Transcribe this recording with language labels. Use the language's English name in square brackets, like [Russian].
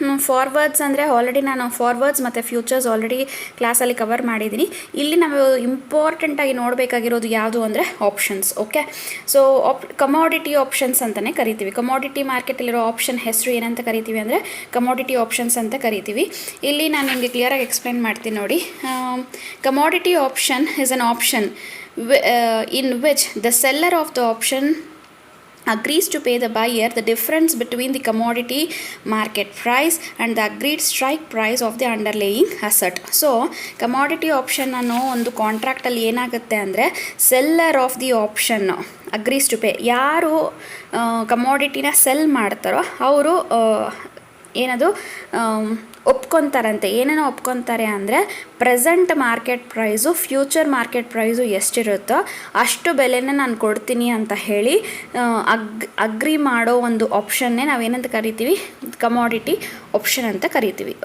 [Kannada] Forwards ಅಂದರೆ already ನಾನು forwards ಮತ್ತು ಫ್ಯೂಚರ್ಸ್ ಆಲ್ರೆಡಿ ಕ್ಲಾಸಲ್ಲಿ ಕವರ್ ಮಾಡಿದ್ದೀನಿ. ಇಲ್ಲಿ ನಾವು ಇಂಪಾರ್ಟೆಂಟಾಗಿ ನೋಡಬೇಕಾಗಿರೋದು ಯಾವುದು ಅಂದರೆ options. Okay, so commodity options ಅಂತಲೇ ಕರಿತೀವಿ. ಕಮೋಡಿಟಿ ಮಾರ್ಕೆಟಲ್ಲಿರೋ ಆಪ್ಷನ್ ಹೆಸರು ಏನಂತ ಕರಿತೀವಿ ಅಂದರೆ ಕಮೋಡಿಟಿ ಆಪ್ಷನ್ಸ್ ಅಂತ ಕರಿತೀವಿ. ಇಲ್ಲಿ ನಾನು ನಿಮಗೆ ಕ್ಲಿಯರಾಗಿ ಎಕ್ಸ್ಪ್ಲೈನ್ ಮಾಡ್ತೀನಿ ನೋಡಿ. [English] Commodity option is an option in which the seller of the option agrees to pay the buyer the difference between the commodity market price and the agreed strike price of the underlying asset. [Kannada] So commodity option ಅನ್ನೋ ಒಂದು ಕಾಂಟ್ರಾಕ್ಟಲ್ಲಿ ಏನಾಗುತ್ತೆ ಅಂದರೆ [English] Seller of the option agrees to pay. [Kannada] ಯಾರು ಕಮೋಡಿಟಿನ cell ಮಾಡ್ತಾರೋ ಅವರು ಏನದು ಒಪ್ಕೊತಾರಂತೆ. ಏನೇನೋ ಒಪ್ಕೊತಾರೆ ಅಂದರೆ present market price, future market price ಎಷ್ಟಿರುತ್ತೋ ಅಷ್ಟು ಬೆಲೆನೇ ನಾನು ಕೊಡ್ತೀನಿ ಅಂತ ಹೇಳಿ ಅಗ್ರಿ ಮಾಡೋ ಒಂದು ಆಪ್ಷನ್ನೇ ನಾವೇನಂತ ಕರಿತೀವಿ, ಕಮೋಡಿಟಿ ಆಪ್ಷನ್ ಅಂತ ಕರಿತೀವಿ.